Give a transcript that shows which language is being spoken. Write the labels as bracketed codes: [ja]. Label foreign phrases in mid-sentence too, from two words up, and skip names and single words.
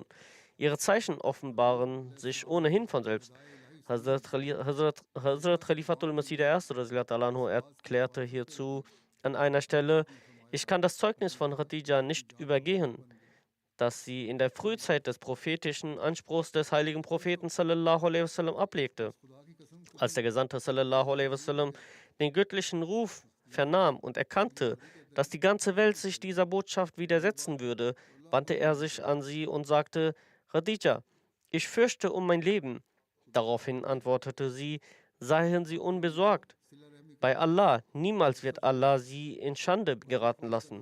[de] Ihre Zeichen offenbaren sich ohnehin von selbst. Hazrat Khalifatul Masih I. erklärte hierzu an einer Stelle: Ich kann das Zeugnis von Khadija nicht übergehen, das sie in der Frühzeit des prophetischen Anspruchs des heiligen Propheten [ar] صلى الله عليه وسلم [de] ablegte. Als der Gesandte [ar] صلى الله عليه وسلم [de] den göttlichen Ruf vernahm und erkannte, dass die ganze Welt sich dieser Botschaft widersetzen würde, wandte er sich an sie und sagte: Khadija, ich fürchte um mein Leben. Daraufhin antwortete sie: Seien Sie unbesorgt. Bei Allah, niemals wird Allah sie in Schande geraten lassen.